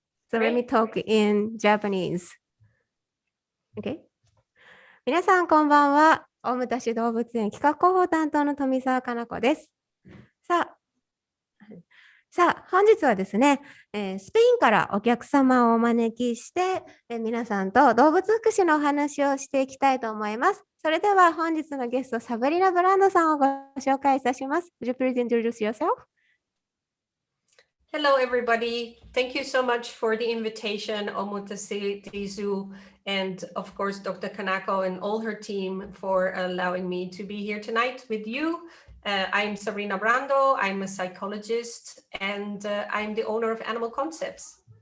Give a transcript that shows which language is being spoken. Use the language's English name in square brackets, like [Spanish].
[English] So let me talk in Japanese. [Japanese] Okay. 皆さんこんばんは。大牟田市動物園企画広報担当の富澤かな子です。さあ、本日はですね、スペインからお客様をお招きして、皆さんと動物福祉のお話をしていきたいと思います。それでは本日のゲスト、サブリナブランドさんをご紹介いたします。 [English] Would you please introduce yourself? Hello, everybody. Thank you so much for the invitation, Omuta Tizu, and of course, Dr. Kanako and all her team for allowing me to be here tonight with you. I'm Sabrina Brando. I'm a psychologist, and I'm the owner of AnimalConcepts.